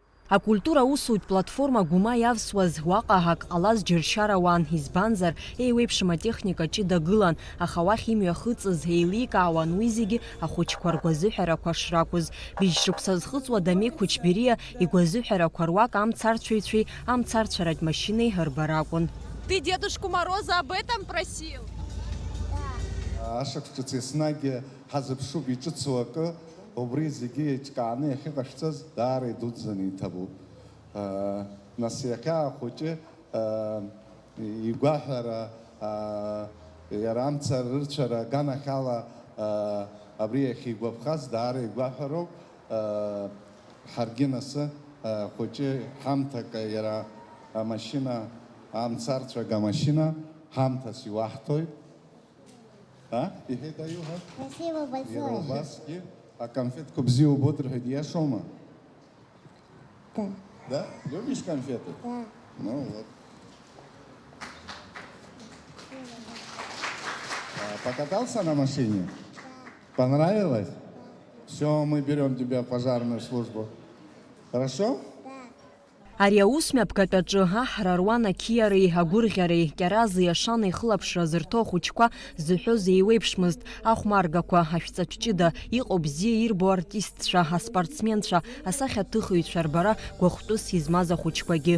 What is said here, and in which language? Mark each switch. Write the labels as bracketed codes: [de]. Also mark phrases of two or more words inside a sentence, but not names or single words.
[ab] Акультура усуит платформа гума явсуаз уаҟа ҟалаз џьыршьарауан, избанзар еиуеиԥшым атехника ҷыдагылан, аха уахь имҩахыҵыз еиликаауан уи зегьы ахәыҷқәа ргәазыҳәарақәа шракәыз. Быжь-шықәса зхыҵуа Дамеи Кучбериа игәазыҳәарақәа руак амцарцәаҩцәеи амцарцәаратә машьынеи рбара акәын. [ru] Ты Дедушку Мороза об этом просил? [ab] Ашықәсҿыц еснагь ҳазыԥшуп иҿыцу акы, убри зегьы еиҿкааны иахьыҟашәҵаз даара идуӡӡаны иҭабуп. Нас иахьа ахәыҷы игәаҳәара, иара амца рырцәара аганахьала абри иахьигәаԥхаз даара игәаҳәароуп. Ҳаргьы насы хәыҷы ҳамҭак иара амашьына, амцарцәага амашьына ҳамҭас иуаҳҭоит. [ru] Спасибо большое. А конфетку [ab] бзиа убот рҳәеит, иашоума? [ru] Да. Да? Любишь конфеты? Да. Ну вот. Покатался на машине? Да. Понравилось? Да. Все, мы берем тебя в пожарную службу. Хорошо? [ab] Ари аус мҩаԥгатәаҿы аҳра руан ақьиареи, агәырӷьареи, кьарази ашани ихылаԥшра зырҭо ахәыҷқәа зыҳәоз еиуеиԥшмызт. Ахәмаргақәа, ашәҵатә ҷыда, иҟоу бзиа ирбо артистцәа, аспортсменцәа, асахьаҭыхыҩцәа рбара гәахәтәыс измаз ахәыҷқәагьы.